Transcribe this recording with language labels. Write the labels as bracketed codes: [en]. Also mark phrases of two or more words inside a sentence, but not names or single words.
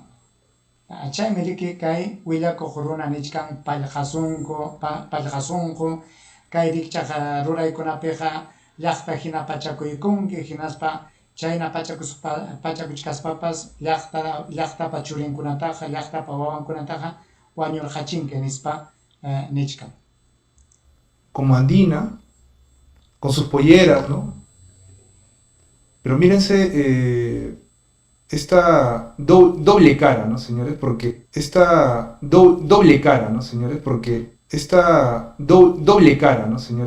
[qu] Chaymi riki kay willakuq runa nichkan pallqasunqu, kay rikchaqa ruraykunapiqa llaqta hina pachakuykunki, hinaspa chayna pachakuchkaspapas llaqtapa churinkunataqa, llaqtapa wawankunataqa wañurqachinki nispa nichkan. [es] Como andina, con sus polleras, ¿no? Pero mírense esta doble cara, ¿no, señores? Porque esta doble cara, ¿no, señores? Porque esta doble cara, ¿no, señores?